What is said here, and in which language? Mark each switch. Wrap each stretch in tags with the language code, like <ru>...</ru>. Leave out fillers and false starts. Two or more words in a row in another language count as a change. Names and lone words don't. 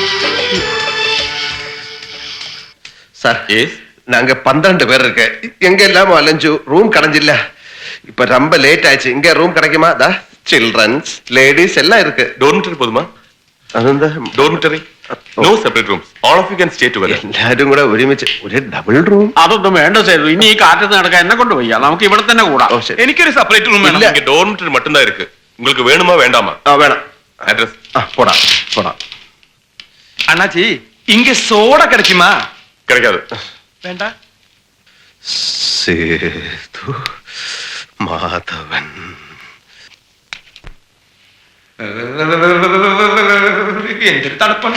<ta>சார், நாங்க 12 பேர் இருக்கு. எங்க எல்லாமோ அலைஞ்சு ரூம் கிடைஞ்சில்ல. இப்ப ரொம்ப லேட் ஆயிடுச்சு. இங்க ரூம் கிடைக்குமா? தா</ta> <en>சில்ட்ரன்ஸ், லேடிஸ்</en> <ta>எல்லாம் இருக்கு. டோர்மிட்டரி போதுமா?</ta> <ml>അതെന്താ?</ml> <en>dormitory, no separate rooms, all of you can stay together.</en> <ml>എല്ലാരും കൂടെ ഒരുമിച്ച് ഒരു</ml> <en>ഡബിൾ റൂം.</en> <ml>അതൊന്നും വേണ്ട സേതു. ഇനി ഈ കാറ്റത്ത് നടക്കാൻ എന്നെ കൊണ്ട് വയ്യ. നമുക്ക് ഇവിടെ തന്നെ കൂടാം. ഓ ശരി. എനിക്കൊരു</ml> <en>സെപ്പറേറ്റ് റൂം</en> <ml>വേണം.</ml> <ta>இங்க டோர்மிட்டரி மட்டும்தான் இருக்கு. உங்களுக்கு வேணுமா வேண்டாமா?</ta> <ml>ആ വേണം.</ml> <ta>அட்ரஸ்</ta> <ml>പോടാ പോടാ.</ml> <ta>அண்ணாச்சி, இங்க சோடா கிடைக்குமா? கிடைக்காது.</ta> <ml>വേണ്ട. സേതു മാധവൻ. എന്തൊരു തണുപ്പണ്ട.</ml>